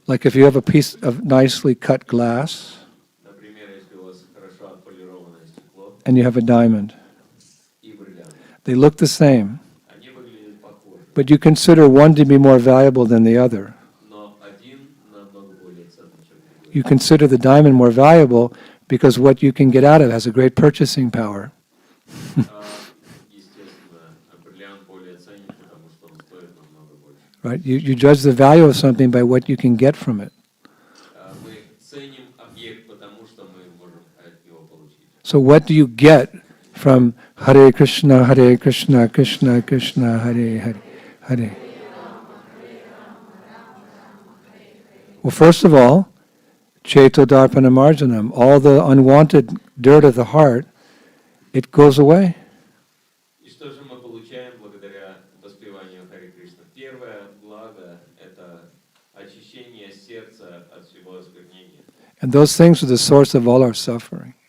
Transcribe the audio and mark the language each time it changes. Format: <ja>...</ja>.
<en>Like if you have a piece of nicely cut glass</en> <ru>Например, если у вас хорошо отполированное стекло</ru> <en>and you have a diamond,</en> <ru>и бриллиант,</ru> <en>they look the same,</en> <ru>они выглядят похожи,</ru> <en>but you consider one to be more valuable than the other.</en> <ru>но один намного более ценный, чем другой.</ru> <en>You consider the diamond more valuable because what you can get out of it has a great purchasing power.</en> <ru>Естественно, бриллиант более ценен, потому что он стоит намного больше.</ru> <en>Right? You judge the value of something by what you can get from it.</en> <ru>Мы ценим объект, потому что мы можем от него получить.</ru> <en>So what do you get from Hare Krishna, Krishna Krishna, Hare Hare, Hare? Well, first of all,</en> <sa>Cheto Darpana Marjanam,</sa> <en>all the unwanted dirt of the heart, it goes away.</en> <ru>И что же мы получаем благодаря воспеванию Харе Кришна? Первое благо – это очищение сердца от всего осквернения.</ru> <en>And those things are the source of all our suffering.</en>